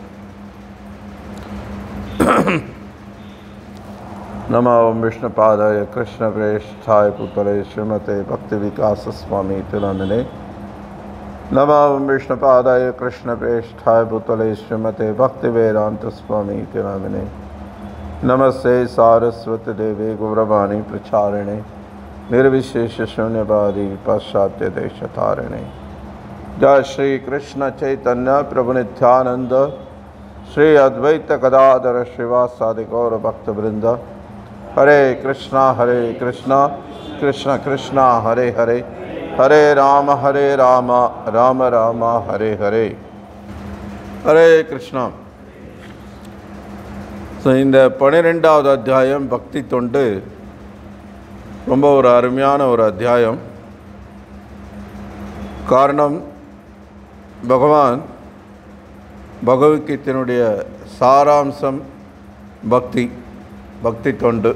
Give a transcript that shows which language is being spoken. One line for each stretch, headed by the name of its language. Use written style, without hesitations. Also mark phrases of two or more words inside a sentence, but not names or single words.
Sanskrit: नमो विष्णुपादाय कृष्ण प्रेष्ठाय भूतले श्रीमते भक्ति विकास स्वामिन् इतिनामिने. नमो विष्णुपादाय कृष्ण प्रेष्ठाय भूतले श्रीमते भक्ति वेदान्त स्वामिन् इतिनामिने. नमस्ते सारस्वती देवी गौरवाणी प्रचारिणे निर्विशेष शून्यवादी पाश्चात्य देशतारिणे. जय श्री कृष्ण चैतन्य प्रभु नित्यानंद श्री अद्वैत गदाधर श्रीवासादि गौर भक्त वृंद. हरे कृष्णा कृष्ण कृष्ण हरे हरे, हरे राम राम राम हरे हरे. हरे कृष्णा.
Tamil: ஸோ இந்த 12வது அத்தியாயம் பக்தி தொண்டு ரொம்ப ஒரு அருமையான ஒரு அத்தியாயம். காரணம், பகவான் பகவத்கீதையினுடைய சாராம்சம் பக்தி தொண்டு.